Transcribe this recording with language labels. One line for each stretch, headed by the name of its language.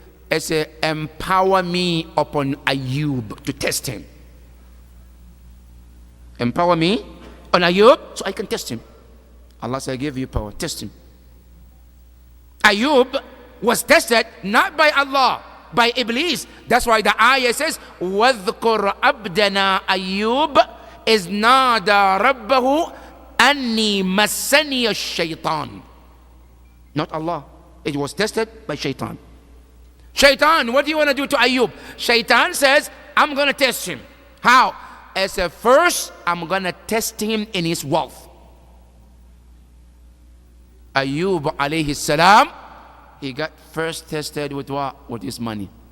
English: He said, empower me upon Ayub to test him. Empower me on Ayub so I can test him. Allah said, I give you power, test him. Ayub was tested not by Allah, by Iblis.
Arabic: That's why the ayah says, وَاذْكُرْ عَبْدَنَا أَيُّوبَ إِذْ نَادَى رَبَّهُ أَنِّي مَسَّنِيَ الشَّيْطَانِ.
English: Not Allah. It was tested by Shaitan. Shaitan, what do you want to do to Ayub? Shaitan says, I'm going to test him. How? As a first, I'm going to test him in his wealth. Ayub alayhi salam, he got first tested with what? With his money.